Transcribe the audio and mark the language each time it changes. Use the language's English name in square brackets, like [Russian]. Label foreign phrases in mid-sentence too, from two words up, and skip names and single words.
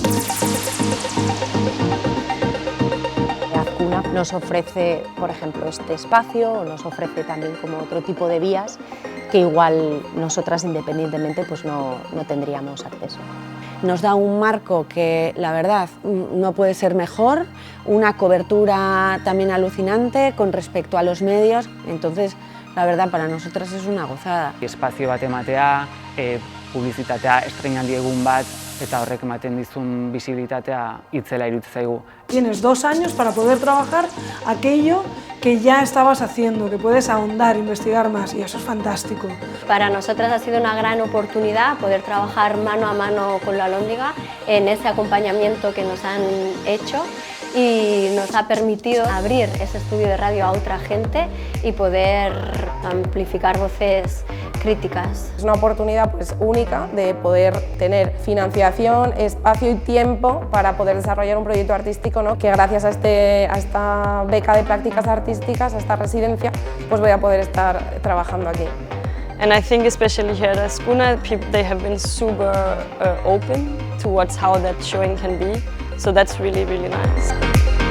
[Spanish] Azcuna nos ofrece, por ejemplo, este espacio, o nos ofrece también como otro tipo de vías que igual nosotras independientemente no tendríamos acceso. Nos da un marco que, la verdad, no puede ser mejor, una cobertura también alucinante con respecto a los medios, entonces, la verdad, para nosotras es una gozada. [Basque] Espazio bat ematea, publizitatea, estreinaldi egun bat, eta horrek ematen dizun bisibilitatea itzela iruditzen zaigu. [Spanish] Tienes 2 años para poder trabajar aquello que ya estabas haciendo, que puedes ahondar, investigar más, y eso es fantástico. Para nosotras ha sido una gran oportunidad poder trabajar mano a mano con La Alhóndiga en ese acompañamiento que nos han hecho y nos ha permitido abrir ese estudio de radio a otra gente y poder amplificar voces críticas. Es una oportunidad única de poder tener financiación, espacio y tiempo para poder desarrollar un proyecto artístico, ¿no? Que gracias a esta beca de prácticas artísticas, a esta residencia, voy a poder estar trabajando aquí. [English] And I think especially here at Azcuna, they have been super open towards how that showing can be, so that's really, really nice.